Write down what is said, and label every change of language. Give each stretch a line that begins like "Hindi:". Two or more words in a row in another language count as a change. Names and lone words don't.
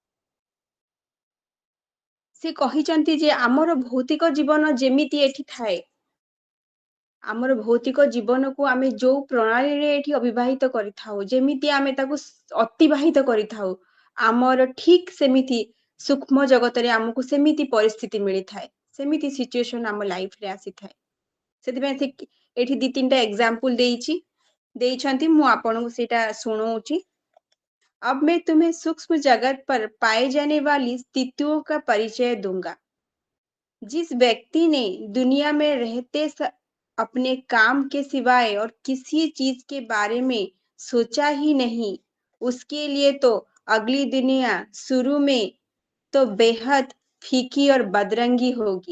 Odia: ସେ କହିଛନ୍ତି ଯେ ଆମର ଭୌତିକ ଜୀବନ ଯେମିତି ଏଠି ଥାଏ ଆମର ଭୌତିକ ଜୀବନକୁ ଆମେ ଯୋଉ ପ୍ରଣାଳୀରେ ଏଠି ଅବିବାହିତ କରିଥାଉ ଯେମିତି ଆମେ ତାକୁ ଅତିବାହିତ କରିଥାଉ ଆମର ଠିକ ସେମିତି ସୂକ୍ଷ୍ମ ଜଗତରେ ଆମକୁ ସେମିତି ପରିସ୍ଥିତି ମିଳିଥାଏ। ସେମିତି ସିଚୁଏସନ ଆମ ଲାଇଫରେ ଆସିଥାଏ। ସେଥିପାଇଁ ସେ ଏଠି 2-3ଟା ଏକ୍ସାମ୍ପଲ ଦେଇଛନ୍ତି ମୁଁ ଆପଣଙ୍କୁ ସେଇଟା ଶୁଣଉଛି।
Hindi: अब मैं तुम्हें सूक्ष्म जगत पर पाए जाने वाली स्थितियों का परिचय दूंगा। जिस व्यक्ति ने दुनिया में रहते अपने काम के सिवाय और किसी चीज के बारे में सोचा ही नहीं उसके लिए तो अगली दुनिया शुरू में तो बेहद फीकी और बदरंगी होगी।